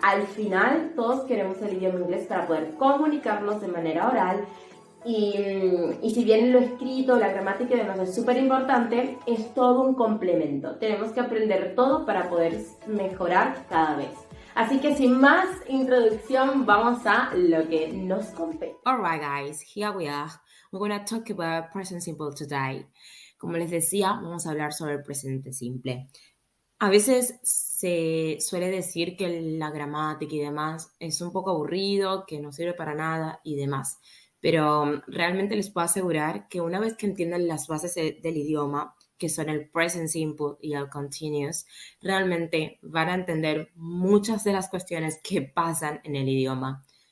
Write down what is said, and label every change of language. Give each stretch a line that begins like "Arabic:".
Spanish: Al final, todos queremos el idioma inglés para poder comunicarnos de manera oral. Y si bien lo escrito, la gramática y demás es súper importante, es todo un complemento. Tenemos que aprender todo para poder mejorar cada vez. Así que sin más introducción, vamos a lo que nos compete.
English: Alright guys, here we are. We're going to talk about present simple today.
Spanish: Como les decía, vamos a hablar sobre el presente simple. A veces se suele decir que la gramática y demás es un poco aburrido, que no sirve para nada y demás. Pero realmente les puedo asegurar que una vez que entiendan las bases del idioma, que son el present simple y el continuous, realmente van a entender muchas de las cuestiones que pasan en el idioma.